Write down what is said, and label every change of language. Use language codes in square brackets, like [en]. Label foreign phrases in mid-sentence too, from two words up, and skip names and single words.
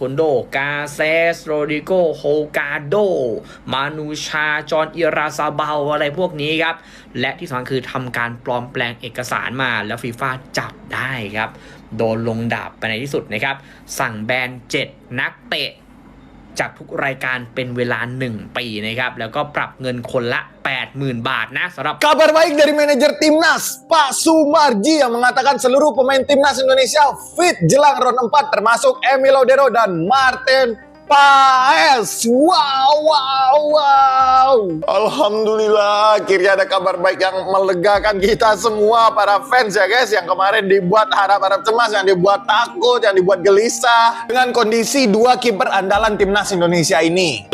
[th] นโดกาเซสโรดิโกโฮกาโดมานูชาจอนอิราซาเบาอะไรพวกนี้ครับและที่สำคัญคือทำการปลอมแปลงเอกสารมาแล้วฟีฟ่าจับได้ครับโดนลงดาบไปในที่สุดนะครับสั่งแบน7นักเตะจากทุกรายการเป็นเวลา1ปีนะครับแล้วก็ปรับเงินคนละ 80,000 บาทนะสำหรับ [id] Kabar baik dari manajer Timnas, Pak Sumarji, yang mengatakan seluruh pemain Timnas Indonesia fit jelang round 4 termasuk Emil Odero dan Martin Paes. Wow. Alhamdulillah, akhirnya ada kabar baik yang melegakan kita semua para fans ya guys, yang kemarin dibuat harap-harap cemas, yang dibuat takut, yang dibuat gelisah dengan kondisi 2 kiper andalan Timnas Indonesia ini.